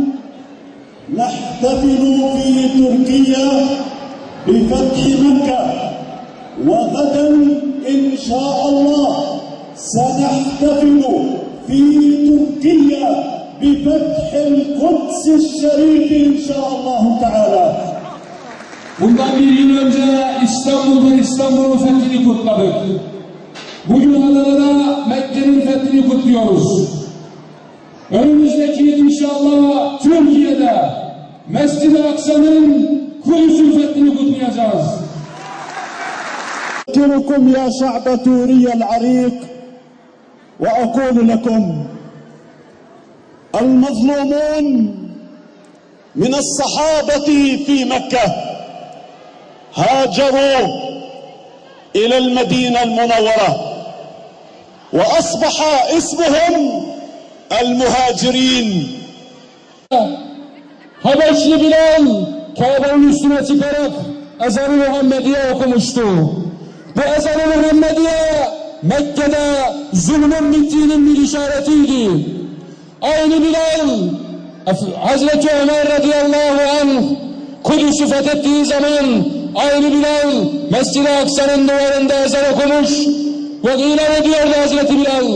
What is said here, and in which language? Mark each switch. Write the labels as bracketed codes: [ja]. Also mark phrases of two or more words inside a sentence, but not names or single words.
[ar] نحتفل في تركيا بفتح مكة، وغدا إن شاء الله سنحتفل في تركيا بفتح القدس الشريف إن شاء الله تعالى. [tr] Bundan bir yıl önce İstanbul'un fethini kutladık. Bugün Adana'da Mekke'nin fethini kutluyoruz. Önümüzdeki yıl inşallah Türkiye'de Mescid-i Aksa'nın Kudüs'ün fethini kutlayacağız. [ar] أذكركم يا شعب سوريا العريق وأقول لكم: المظلومون من الصحابة في مكة هاجروا إلى المدينة المنورة وأصبح اسمهم المهاجرين. [tr] Habeşli Bilal Kabe'nin üstüne çıkarak ezan-ı Muhammediye okumuştu. Bu ezan-ı Muhammediye Mekke'de zulmün bittiğinin bir işaretiydi. Aynı Bilal Hazreti Ömer [ar] رضي الله عنه [tr] Kudüs'ü fethettiği zaman aynı Bilal Mescid-i Aksa'nın duvarında ezan okumuş ve ilan ediyordu Hazreti Bilal.